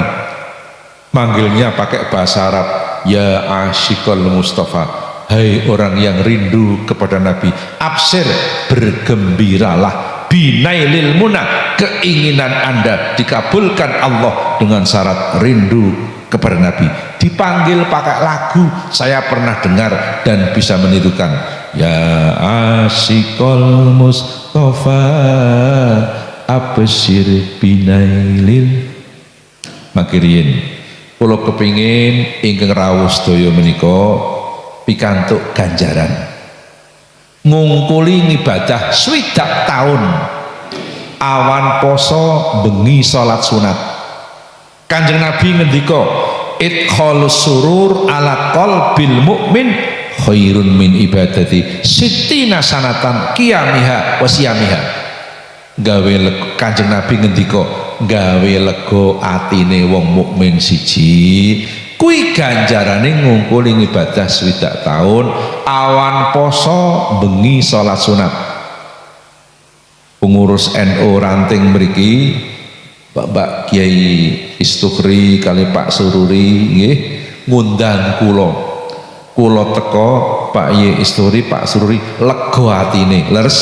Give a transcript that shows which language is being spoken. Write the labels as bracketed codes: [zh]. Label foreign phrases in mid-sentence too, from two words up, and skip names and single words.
[id] Manggilnya pakai bahasa Arab, [ar] يا عاشق المصطفى, [id] hai orang yang rindu kepada Nabi, absir, bergembiralah, [ar] بنيل المنى, [id] keinginan Anda dikabulkan Allah dengan syarat rindu kepada Nabi. Dipanggil pakai lagu, saya pernah dengar dan bisa menirukan. [ar] يا عاشق المصطفى مصطفى أبشر بنيل. [jv] Makiriyin kula kepingin ingkang rawuh sedaya menika pikantuk ganjaran ngungkuli ngibadah swidak taun awan poso bengi salat sunat. Kanjeng Nabi ngendika [ar] إدخال السرور على قلب المؤمن خير من عبادة ستين سنة قيامها وصيامها. [jv] Gawe Kanjeng Nabi ngendika gawe lega atine wong mukmin siji kuwi ganjarane ngungkuli ibadah swidak taun awan poso bengi salat sunat. Pengurus NU ranting mriki Bapak Kiai Istukhri kali Pak Sururi nggih ngundang kula teko Pak Ye Isturi Pak Sururi lega atine leres.